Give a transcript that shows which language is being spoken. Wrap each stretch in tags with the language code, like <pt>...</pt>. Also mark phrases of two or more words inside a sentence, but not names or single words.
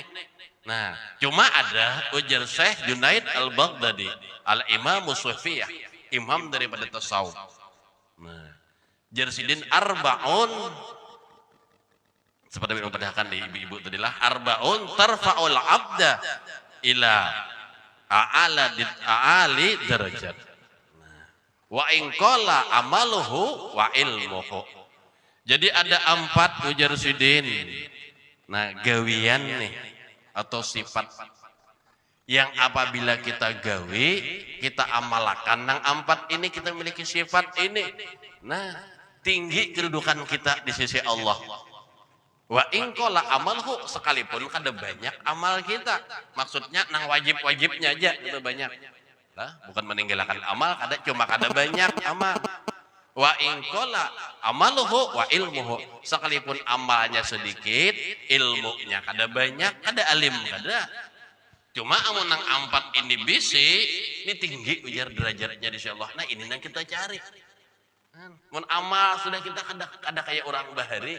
<bjn>Cuma ada ujar Syekh Junaid Al-Baghdadi, Al-Imam Sufiyah, imam daripada tasawuf. Jarsidin arba'un, seperti yang padahkan di ibu-ibu tadilah,</bjn> <ar>أربع ترفع العبد إلى أعلى الدرجات. وإن قل عمله وعلمه.</ar> <bjn>Jadi ada 4 ujar sidin. Gawian nih atau sifat yang apabila kita gawe, kita amalkan nang 4 ini, kita memiliki sifat ini.</bjn> <id>Tinggi kedudukan kita di sisi Allah.</id> <ar>وإن قل عمله,</ar> <bjn>sekalipun kada banyak amal kita. Maksudnya nang wajib-wajibnya aja itu banyak. Bukan meninggalkan amal, cuma kada banyak amal.</bjn> <ar>وإن قل عمله وعلمه,</ar> <bjn>sekalipun amalnya sedikit, ilmunya kada banyak, kada alim kada. Cuma amun nang 4 ini bisi, ini tinggi ujar derajatnya di sisi Allah.</bjn> <id>Ini yang kita cari.</id> <bjn>Mun amal sudah kita kada kayak orang bahari.</bjn>